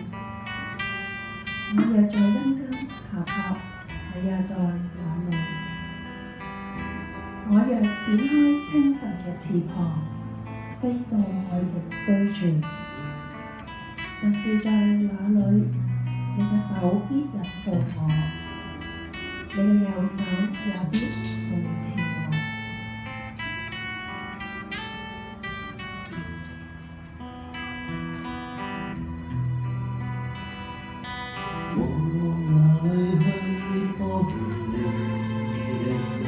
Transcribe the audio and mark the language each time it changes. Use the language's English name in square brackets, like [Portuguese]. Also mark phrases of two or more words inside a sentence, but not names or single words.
[Chinese] 我若在陰間下榻，你也在哪裏？我若展開清晨嘅翅膀，飛到海極居住，就是在那裏，你嘅手必引導我，你嘅右手也必扶持我。我往哪裏去保護你的靈？